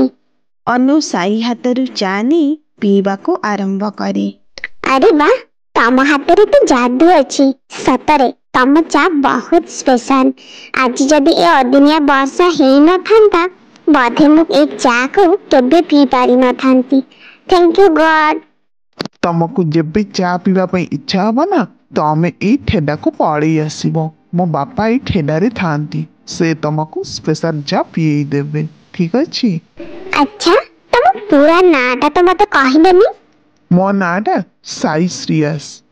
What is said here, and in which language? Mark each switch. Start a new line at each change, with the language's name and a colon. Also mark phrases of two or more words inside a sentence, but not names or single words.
Odia: ଅନୁ ସାଇଁ ହାତରୁ ଚା ନେଇ ପିଇବା କୁ ଆରମ୍ଭ କରେ। ଆରେ ୱାହ ତମ ହାତ ରେ ତ ଯାଦୁ ଅଛି ସତରେ ତମ ଚା ବହୁତ ସ୍ପେଶାଲ। ଆଜି ଯଦି ଏ ଅଦିନିଆ ବର୍ଷା ହେଇ ନ ଥାନ୍ତା ବୋଧେ ମୁଁ ଏଇ ଚା କୁ କେବେ ପି ପାରି ନ ଥାନ୍ତି।
English: Thank you God.
Odia: ତମକୁ ଯେବେ ଚା ପିଇବା ପାଇଁ ଇଚ୍ଛା ହେବ ନା ତମେ ଏଇ ଠେଲା କୁ ପଳେଇ ଆସିବ। ମୋ ବାପା ଏଇ ଠେଲା ରେ ଥାନ୍ତି ସେ ତମକୁ ସ୍ପେଶାଲ ଚା ପିଆଇ ଦେବେ ଠିକ ଅଛି? ଅଚ୍ଛା ତମ ପୂରା ନାଁଟା ତ ମତେ କହିଲନି। ମୋ ନାଁଟା ସାଇଁ ଶ୍ରେୟସ।